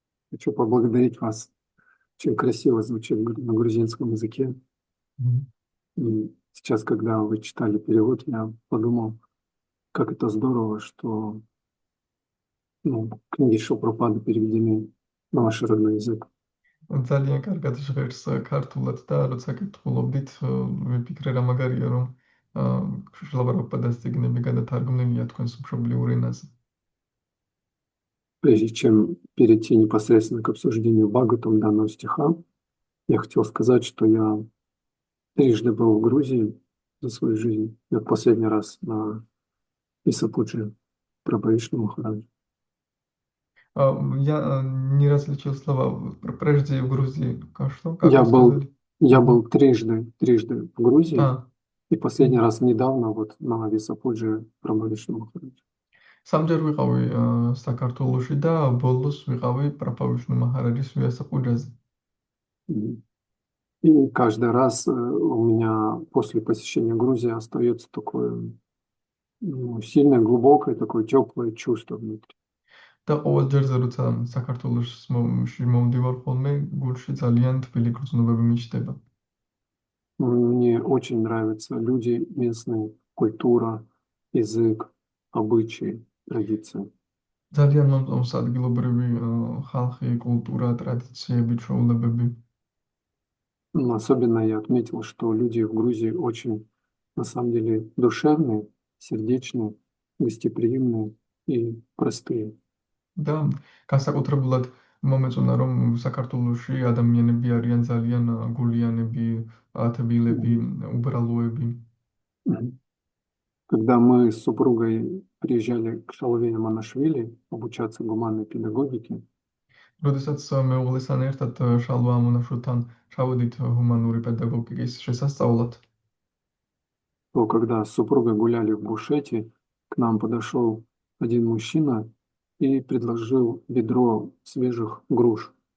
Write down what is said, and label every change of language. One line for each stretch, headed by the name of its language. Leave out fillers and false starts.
Russian: Хочу поблагодарить вас. Очень красиво звучит на грузинском языке. И сейчас, когда вы читали перевод, я подумал, как это здорово, что книги Шилпрапады переведены на ваш родной язык.
Georgian: ძალიან კარგად ჟღერს ქართულად და როცა კითხულობდით, ვიფიქრე რა მაგარია, რომ შილაპრაპადას წიგნები გადათარგმნილია თქვენს მშობლიურ ენაზე.
Russian: Прежде чем перейти непосредственно к обсуждению Бхагаватам данного стиха, я хотел сказать, что я трижды был в Грузии за свою жизнь. И вот последний раз на Исапуджи Прабхавишну Махараджа. Я не раз лечил слова прежде в Грузии. Что? Я был трижды в Грузии. И последний раз недавно вот на Висапуджи Прабхавишну Махараджа.
Georgian: სამჯერ ვიყავი საქართველოში და ბოლოს ვიყავი პრაბჰავიშნუ მაჰараჯის ვიასაპუჯაზე.
Russian: И каждый раз у меня после посещения Грузии остается такое сильное, глубокое, такое теплое чувство внутри.
Georgian: და ყოველ ჯერზე როცა საქართველოში მომდივარ ხოლმე, გულში ძალიან თბილი გრძნობები მიჩნდება.
Russian: Мне очень нравятся люди местные, культура, язык, обычаи, традиции.
Georgian: ძალიან მომწონს ადგილობრივი ხალხი, კულტურა, ტრადიციები, ჩვეულებები.
Russian: Особенно я отметил, что люди в Грузии очень, на самом деле, душевные, сердечные, гостеприимные и простые.
Georgian: და განსაკუთრებულად момეწონა, რომ საქართველოში ადამიანები არიან ძალიან გულიანები, ათბილები, Мгм. უბრალოები. Мгм.
Russian: Когда мы с супругой приезжали к Шалвею Манашвили обучаться гуманной педагогике,
Georgian: როდესაც მეუღლესთან ერთად შალვა ამონაშვილთან ჩავედით ჰუმანური პედაგოგიკის შესასწავლად,
Russian: то когда с супругой гуляли в буфете, к нам подошел один мужчина и предложил ведро свежих груш.